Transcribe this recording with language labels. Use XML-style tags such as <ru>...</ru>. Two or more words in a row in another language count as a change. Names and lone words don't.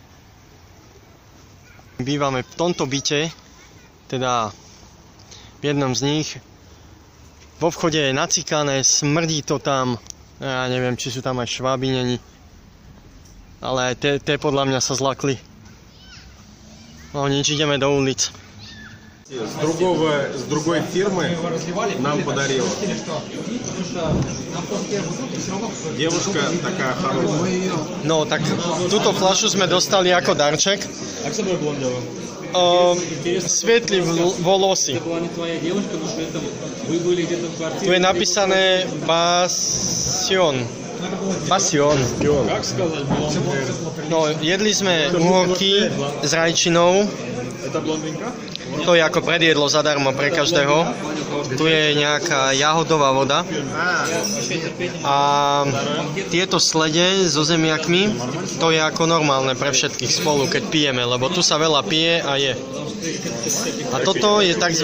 <sk>Bývame v tomto byte, teda v jednom z nich. Vo vchode je nacikané, smrdí to tam. Ja neviem, či sú tam aj šváby, není. Ale tie podľa mňa sa zlakli. No nič, ideme do ulic.</sk> <ru>С другой фирмы нам подарил. Девушка такая хорошая.</ru> <sk>No tak túto fľašu sme dostali ako darček.</sk> <ru>Как с собой блондила? светлые волосы.</ru> <sk>Tu je napísané Passion.</sk> <ru>Как сказать блондинка?</ru> <sk>No, jedli sme uhorky s rajčinou.</sk> <ru>Это блондинка?</ru> <sk>To je ako predjedlo zadarmo pre každého. Tu je nejaká jahodová voda. A tieto slede so zemiakmi, to je ako normálne pre všetkých spolu, keď pijeme, lebo tu sa veľa pije a je. A toto je tzv.</sk>